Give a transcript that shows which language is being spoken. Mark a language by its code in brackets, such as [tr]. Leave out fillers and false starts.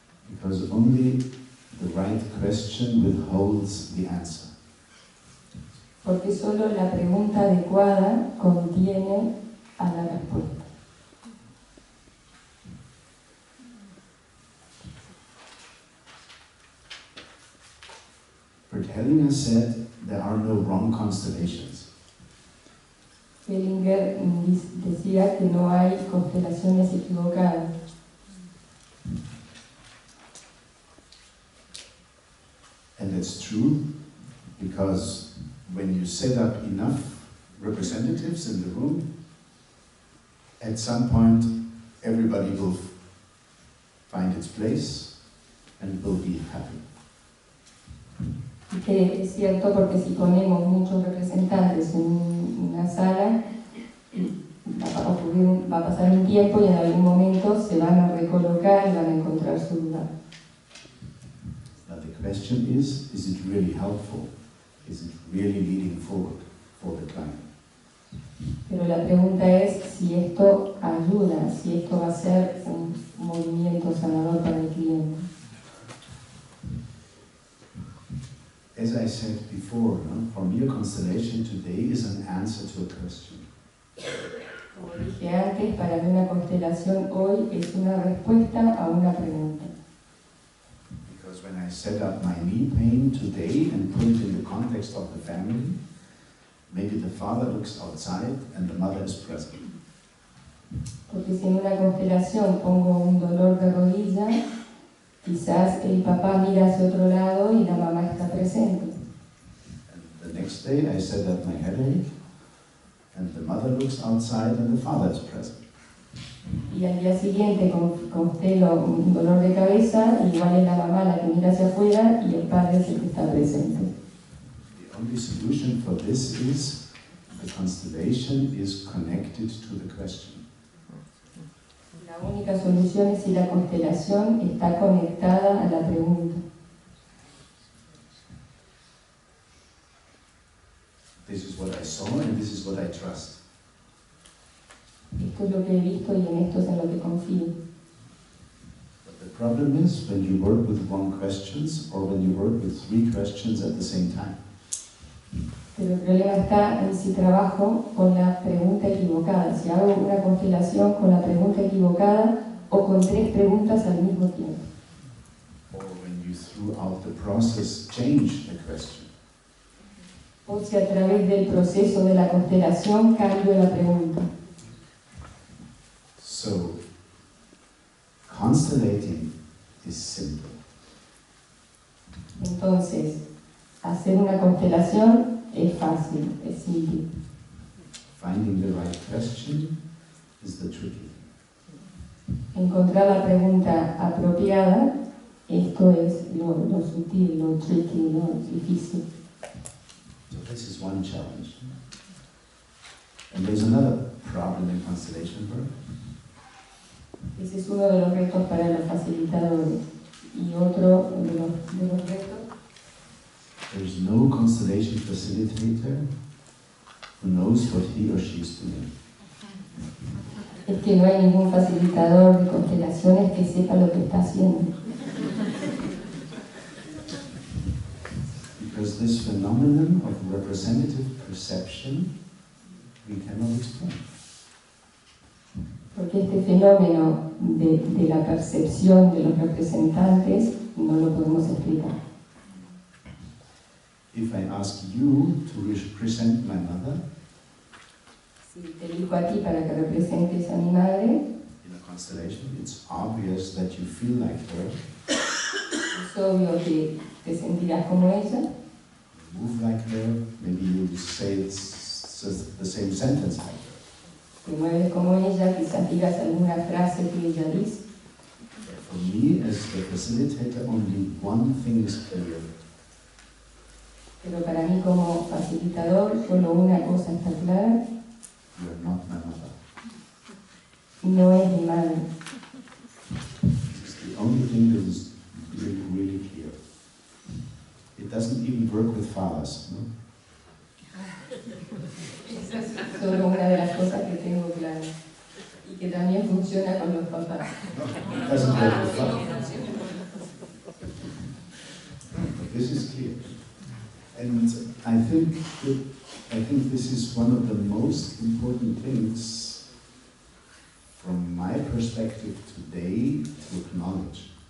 [en] Because only the right question withholds the answer. [es] Porque solo la pregunta adecuada contiene a la respuesta. [en] Bert Hellinger said there are no wrong constellations. [es] Hellinger decía que no hay constelaciones equivocadas. [en] And that's true because when you set up enough representatives in the room, at some point everybody will find its place and will be happy. [es] Y que es cierto porque si ponemos muchos representantes en una sala, va a pasar un tiempo y en algún momento se van a recolocar y van a encontrar su lugar. [en] Now the question is it really helpful? Is it really leading forward for the client? [es] Pero la pregunta es si esto ayuda, si esto va a ser un movimiento sanador para el cliente. [en] As I said before, for me a constellation today is an answer to a question. [es] Como dije antes, para mí una constelación hoy es una respuesta a una pregunta. [en] Because when I set up my knee pain today and put it in the context of the family, maybe the father looks outside and the mother is present. [es] Porque si en una constelación pongo un dolor de rodilla, quizás el papá mira hacia otro lado y la mamá está presente. [en] And the next day I set up my headache and the mother looks outside and the father is present. [es] Y al día siguiente constelo un dolor de cabeza, igual es la mamá la que mira hacia afuera y el padre es el que está presente. [en] The only solution for this is the constellation is connected to the question. [es] La única solución es si la constelación está conectada a la pregunta. [en] This is what I saw and this is what I trust. [es] Esto es lo que he visto y en esto es en lo que confío. [en] But the problem is when you work with wrong questions or when you work with 3 questions at the same time. [es] Pero el problema está en si trabajo con la pregunta equivocada, si hago una constelación con la pregunta equivocada o con 3 preguntas al mismo tiempo. [en] Or when you throughout the process change the question. [es] O si a través del proceso de la constelación cambio la pregunta. [en] So, constellating is simple. [es] Entonces, hacer una constelación es fácil, es simple. [en] Finding the right question is the tricky. [es] Encontrar la pregunta apropiada, esto es lo sutil, lo tricky, lo difícil. [en] So this is one challenge. And there's another problem in constellation work. [es] Ese es uno de los retos para los facilitadores. Y otro de los retos, [en] there's no constellation facilitator who knows what he or she is doing. [es] es que no hay ningún facilitador de constelaciones que sepa lo que está haciendo. [en] Because this phenomenon of representative perception we cannot explain. [es] Porque este fenómeno de la percepción de los representantes no lo podemos explicar. [en] If I ask you to represent my mother [es] Si te elijo a ti para que representes a mi madre, [en] in a constellation, it's obvious that you feel like her, [es] es obvio que te sentirás como ella, [en] move like her, maybe you say the same sentence like her. [es] te mueves como ella, quizás digas alguna frase que ella dice. [en] But for me, as the facilitator, only one thing is clear. [es] Pero para mí como facilitador, solo una cosa está clara, [en] You are not my mother. [es] no es mi madre. [en] It's the only thing that is really, really clear. It doesn't even work with fathers. [es] No? Esa es solo una de las cosas que tengo claras. Y que también funciona con los papás. [en] It doesn't work with fathers. But this is clear. And I think this is one of the most important things from my perspective today to acknowledge.